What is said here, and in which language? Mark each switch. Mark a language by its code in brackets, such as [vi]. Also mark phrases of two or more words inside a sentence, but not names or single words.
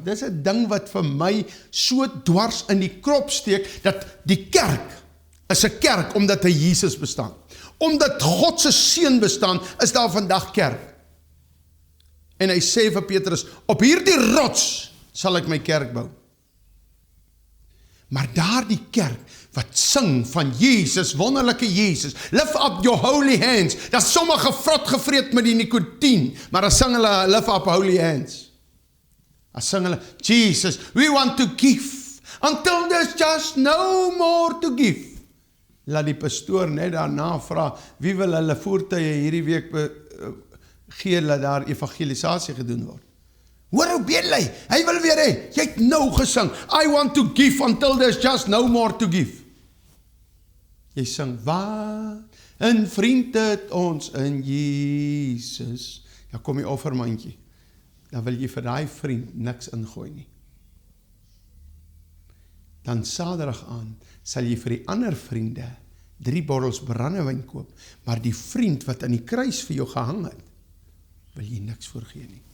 [af] Dis 'n ding wat vir my so dwars in die krop steek, dat die kerk is 'n kerk omdat hy Jesus bestaan. Omdat God se seun bestaan, is daar vandag kerk. En hy sê vir Petrus, op hierdie rots sal ek my kerk bou. Maar daar die kerk, wat sing van Jesus, wonderlike Jesus, [en] lift up your holy hands, [af] dat sommige vrot gevreet met die nikotien, maar dan sing hulle, [en] lift up holy hands. [af] Dan sing hulle, Jesus, [en] we want to give, until there's just no more to give. [af] Laat die pastoor net daarna vra, wie wil hulle voertuie hierdie week gee, dat daar evangelisasie gedoen word. Hoor hoe bedel hy wil weer hê, jy het nou gesing, [en] I want to give until there's just no more to give. [af] Jy sing, wat een vriend het ons in Jesus. Ja, kom die offermandjie, dan wil jy vir die vriend niks ingooi nie. Dan Saterdag aan, sal jy vir die ander vriende 3 bottels brandewyn koop, maar die vriend wat aan die kruis vir jou gehang het, wil jy niks voorgee nie.